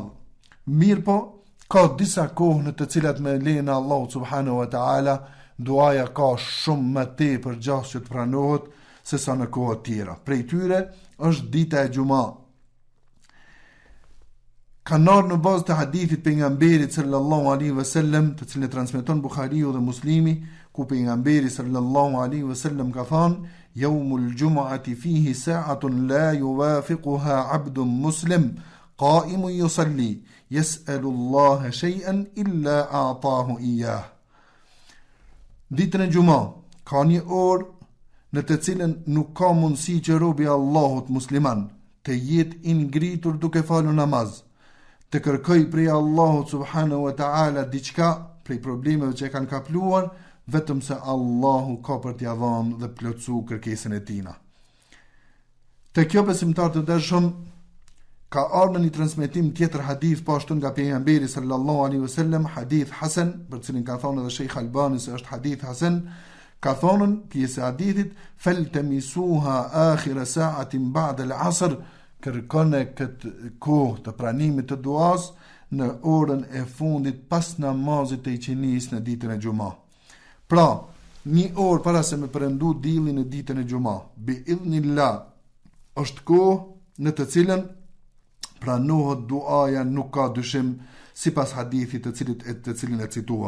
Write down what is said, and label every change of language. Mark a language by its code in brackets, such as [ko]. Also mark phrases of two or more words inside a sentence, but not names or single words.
[sq] Mirë po, ka disa kohë në të cilat me lejen e Allahut [ar] سبحانه وتعالى [sq] duaja ka shumë më tepër gjatë që të pranohet se sa në kohë tjera. Prej tyre është dita e Gjuma. Kanë ardhur në bazë të hadithit pejgamberit [ar] صلى الله عليه وسلم, [sq] të cilin e transmeton Buhariu dhe Muslimi, ku pejgamberi [ar] صلى الله عليه وسلم [sq] ka thënë: [ar] "يوم الجمعة فيه ساعة لا يوافقها عبد مسلم قائم يصلي يسأل الله شيئا إلا أعطاه إياه." [sq] Ditën e Gjuma ka një orë në të cilën nuk ka mundësi që robi i Allahut musliman të jetë i ngritur duke falur namaz, të kërkoj prej Allahut [ar] سبحانه وتعالى [sq] diçka prej problemeve që kanë kapluar, vetëm se Allahu ka për t'ia dhënë dhe plotsu kërkesën e tina. Te kjo besimtar të dashur, ka ardhur në një transmetim tjetër hadith po ashtu nga pejgamberi [ar] صلى الله عليه وسلم, حديث حسن, [sq] për cilin ka thonë edhe Sheikh Albani se është [ar] حديث حسن, [sq] ka thonë pjesë e hadithit: [ar] "فالتمسوها آخر ساعة بعد العصر", [sq] kërkone këtë kohë të pranimit të duas në orën e fundit pas namazit të iqinis në ditën e Gjuma. Pra, një orë para se me përëndu dili në ditën e Gjuma, [ar] بإذن الله, [sq] është kohë në të cilën pranohet duaja, nuk ka dyshim, sipas hadithit të cilin e citua.